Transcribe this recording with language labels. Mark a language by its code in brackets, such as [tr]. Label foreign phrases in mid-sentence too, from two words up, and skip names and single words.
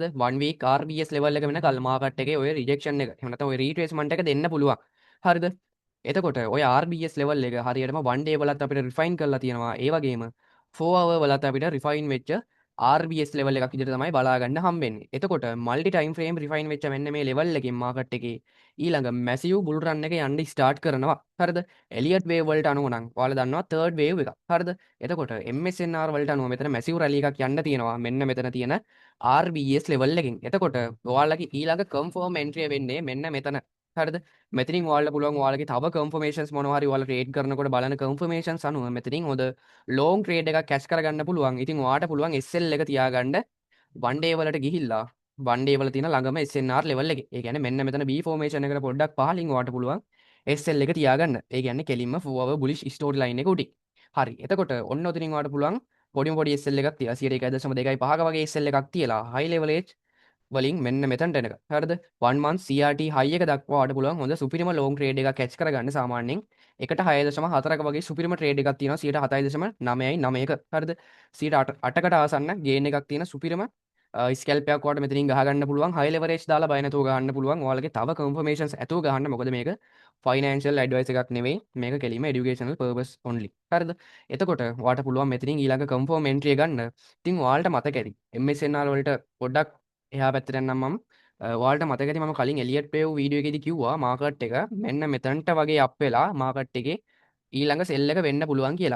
[en] 1 week RBS level [si] එක වෙනකල් මාකට් එකේ ඔය රිජෙක්ෂන් එක එහෙම නැත්නම් ඔය රීට්‍රේස්මන්ට් එක දෙන්න පුළුවන්. හරිද? එතකොට ඔය [en] RBS level [si] එක හරියටම [en] 1 day [si] වලත් අපිට රිෆයින් කරලා තියෙනවා. ඒ වගේම [en] 4 hour [si] වලත් අපිට රිෆයින් වෙච්ච [en] RBS level [si] එකක් විදිහට තමයි බලා ගන්න හම්බෙන්නේ. එතකොට [en] multi time frame refine [si] වෙච්ච මෙන්න මේ level එකකින් මාකට් එකේ ඊළඟ [en] massive bull run [si] එක යන්න start කරනවා. හරිද? Elliott wave වලට අනුව නම් ඔයාලා දන්නවා [en] third wave [si] එක. හරිද? එතකොට MSNR වලට අනුව මෙතන [en] massive rally [si] එකක් යන්න තියෙනවා. මෙන්න මෙතන තියෙන [en] RBS level [si] එකකින්. එතකොට ඔයාලගේ ඊළඟ [en] confirm entry [si] වෙන්නේ මෙන්න මෙතන. හරිද? මෙතනින් ඔයාලට පුළුවන් ඔයාලගේ තව confirmations මොනවා හරි ඔයාලා trade කරනකොට බලන confirmations අනුව මෙතනින් හොඳ [en] long trade [si] එකක් cash කරගන්න පුළුවන්. ඉතින් ඔයාට පුළුවන් SL එක තියාගන්න [en] one day [si] වලට ගිහිල්ලා [en] one day [si] වල තියෙන ළඟම [en] SNR level [si] එකේ. ඒ කියන්නේ මෙන්න මෙතන [en] B formation [si] එකට පොඩ්ඩක් පහලින් ඔයාට පුළුවන් SL එක තියාගන්න. ඒ කියන්නේ කෙලින්ම [en] forward bullish story line [si] එක උඩින්. හරි. එතකොට ඔන්න ඔතනින් ඔයාලට පුළුවන් පොඩි SL එකක් තියලා 1.1.25ක වගේ SL එකක් තියලා [en] high leverage [si] වලින් මෙන්න මෙතනට එනක. හරිද? [en] 1 month CRT high [si] එක දක්වා වඩ පුළුවන් හොඳ සුපිරිම [en] long trade [si] එකක් catch කරගන්න සාමාන්‍යයෙන් එකට 6.4ක වගේ සුපිරිම trade එකක් තියෙනවා 7.9ක. හරිද? 8කට ආසන්න gain එකක් තියෙන සුපිරිම ස්කැල්ප් එකක් වඩ මෙතනින් ගහගන්න පුළුවන් [en] high leverage [si] දාලා බය නැතුව ගහන්න පුළුවන්. ඔයාලගේ තව confirmations ඇතුව ගහන්න. මොකද මේක [en] financial advice [si] එකක් නෙවෙයි. මේක කෙලින්ම [en] educational purpose only. [si] හරිද? එතකොට ඔයාලට පුළුවන් මෙතනින් ඊළඟ [en] confirm entry [si] එක ගන්න. ඉතින් ඔයාලට මතක ඇති MSNR වලට පොඩ්ඩක් එහා පැත්තට යන්නම් මම ඔයාලට මතක ඇති මම කලින් [en] Elliott wave video [si] එකේදී කිව්වා මාකට් එක මෙන්න මෙතනට වගේ අප් වෙලා මාකට් එකේ ඊළඟ සෙල් එක වෙන්න පුළුවන් කියලා.